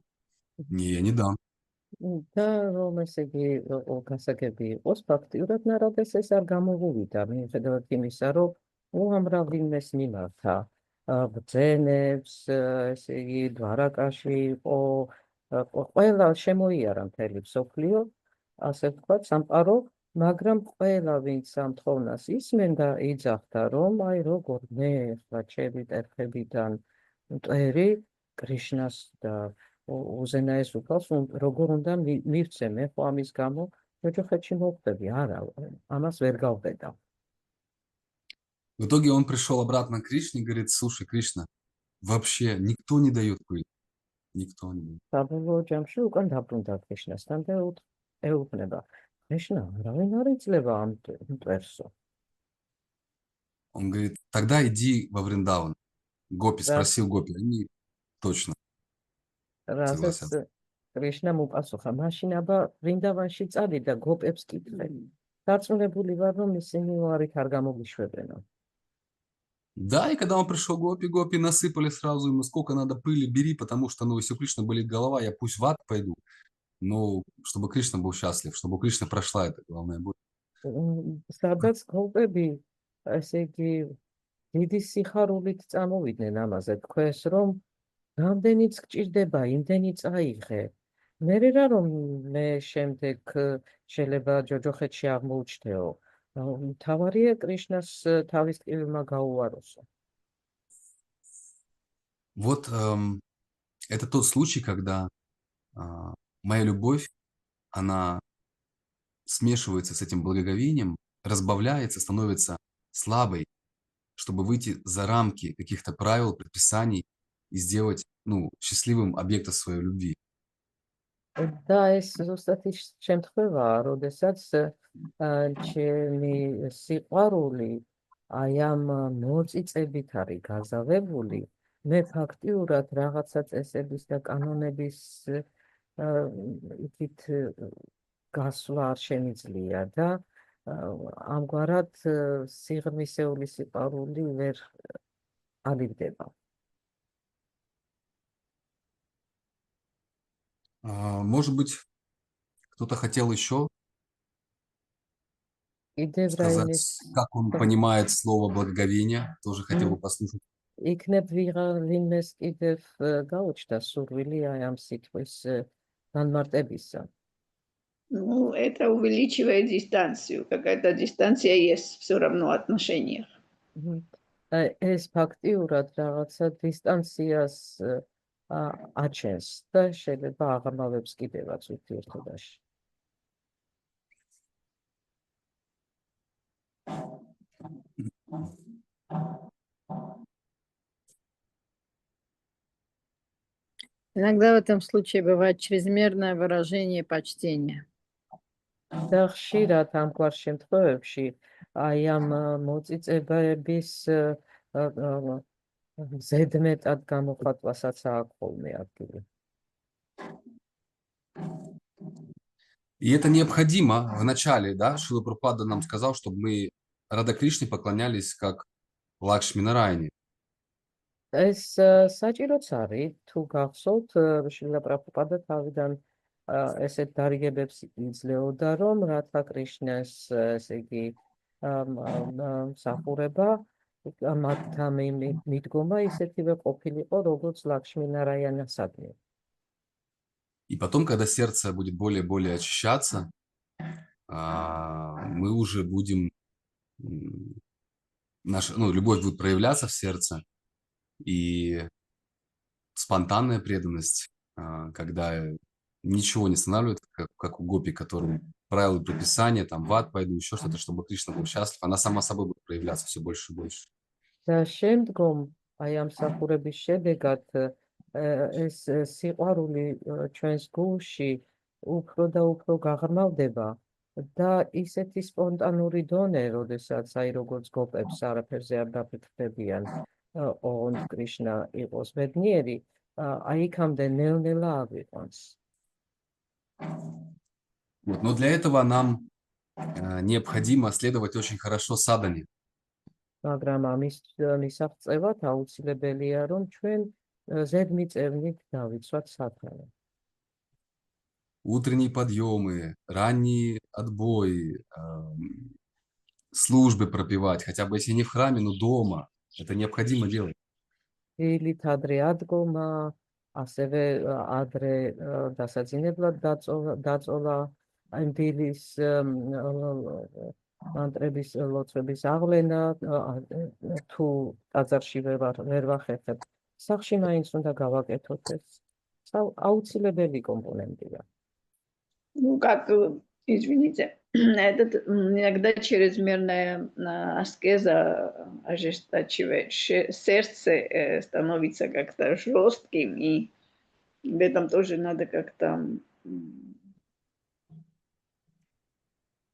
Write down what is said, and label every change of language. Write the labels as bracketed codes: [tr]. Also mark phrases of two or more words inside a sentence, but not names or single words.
[ru] Не, я не дам. [ka] და რომ ესე იგი გასაგები იყოს, ფაქტიურად ნარადეს ეს არ გამოუვიდა, მიუხედავად იმისა, რომ უამრავ იმეს მიმართა, ბრძენებს, ესე იგი დვარაკაში იყო, ყველა შემოიარა მთელი მსოფლიო, ასე ვთქვათ, სამყარო, მაგრამ ყველა ვინც ამ თხოვნას ისმენდა, იძახდა, რომ აი როგორ მე ხა ჩემი ტერფებიდან მტერი კრიშნას და უზენაეს უფალს როგორ უნდა მივცე მე ხო ამის გამო ოჯახეთში მოვხდები, არა, ამას ვერ გავყედა. [ru] В итоге он пришел обратно к Кришне и говорит: слушай, Кришна, вообще никто не дает пыль. Никто не дает. [ka] საბოლოო ჯამში უკან დაბრუნდა კრიშნასთან და ეუბნება: Кришна, არავინ არ იძლევა ამ მტვერსო. [ru] Он говорит, тогда иди во Вриндаван. Гопи, Да. спросил Гопи, они точно [ka] რასაც [ru] согласятся. [ka] კრიშნამ უპასუხა, მაშინ აბა ვრინდავანში წადი და გოპებს კითხე. დარწმუნებული ვარ, რომ ისინი უარით არ გამოგიშვებენო. [ru] Да, и когда он пришел Гопи насыпали сразу ему, сколько надо пыли, бери, потому что, если у Кришны болит голова, я пусть в ад пойду, но чтобы Кришна был счастлив, чтобы у Кришны прошла эта главная боль. [ka] სადაც გოპები, ესე იგი, დიდი სიხარულით წამოვიდნენ ამაზე, თქვეს, რომ რამდენიც გჭირდება, იმდენი წაიღე. მერე რა რომ მე შემდეგ შეიძლება ჯოჯოხეთში აღმოუჩნდეო. მთავარია კრიშნას თავის ტკივილმა გაუაროსო. [ru] Вот это тот случай, когда моя любовь, она смешивается с этим благоговением, разбавляется, становится слабой, чтобы выйти за рамки каких-то правил, предписаний и сделать, счастливым объекта своей любви. [ka] და ეს ზუსტად ის შემთხვევაა, როდესაც ჩემი სიყვარული აი ამ მოწიწებით არის გაზავებული, მე ფაქტიურად რაღაცა წესების და კანონების იქით გასვლა არ შემიძლია და ამგვარად სიღრმისეული სიყვარული ვერ ალივდება. [ru] Может быть, кто-то хотел еще [ka] კიდევ [ru] сказать, [ka] რაიმის [ru] как он понимает слово благоговение, тоже хотел бы послушать. [ka] იქნებ ვინმეს კიდევ გაუჩნდა სურვილი აი ამ სიტყვის განმარტებისა. [ru] Ну, это увеличивает дистанцию. Какая-то дистанция есть все равно в отношениях. [ka] ეს ფაქტიურად რაღაცა დისტანციას აჩენს და შეიძლება აღამავებს კიდევაც ურთიერთობაში. [ru] Иногда в этом случае бывает чрезмерное выражение почтения. [ka] და ხშირად ამგვარ შემთხვევებში აი ამ მოწიწებების ზედმეტად გამოხატვასაც აქვს ხოლმე ადგილი. [ru] И это необходимо в начале, да, Шрила Прабхупада нам сказал, чтобы мы Рада Кришне поклонялись как Лакшми Нараяне. [ka] ეს საჭიროც არის, თუ გახსოვთ, შრილა პრაბჰუპადა თავიდან ესეთ დარიგებებს იძლეოდა, რომ რათა კრიშნას, ესე იგი, მსახურება, მათთან მიდგომა ისეთივე ყოფილიყო, როგორც ლაქშმი ნარაიანასადმი. [ru] И потом, когда сердце будет более и более очищаться, мы уже будем, наша, любовь будет проявляться в сердце, и спонтанная преданность, когда ничего не останавливает, как у гопи, которым правила предписания, там, в ад пойду, еще что-то, чтобы Кришна был счастлив, она сама собой будет проявляться все больше и больше. [ka] და შემდგომ აი ამ მსახურების შედეგად ეს სიყვარული ჩვენს გულში უფრო და უფრო გაღრმავდება და ისეთი სპონტანური დონე, როდესაც აი როგორც გოპებს არაფერზე არ დაფიქრდებიან, ოღონდ კრიშნა იყოს ბედნიერი, აი იქამდე ნელ-ნელა აგვიყვანს. [ru] Вот. Но для этого нам необходимо следовать очень хорошо садане. [ka] მაგრამ ამის მისაღწევად აუცილებელია, რომ ჩვენ ზედმიწევნით დავიცვათ sadhana. [ru] Утренние подъемы, ранние отбои, службы пропевать, хотя бы если не в храме, но дома. Это необходимо делать. [ka] დილით ადრე ადგომა, ასევე ადრე დასაძინებლად დაწოლა იმ დილის მანტრების ლოცვების აღვლენა, თუ ტაძარში ვერ ვახერხებ, სახლში მაინც უნდა გავაკეთოთ ეს. აუცილებელი კომპონენტია. [ru] Ну, как, извините, иногда чрезмерная аскеза ожесточивает. Сердце становится как-то жестким, и в этом тоже надо как-то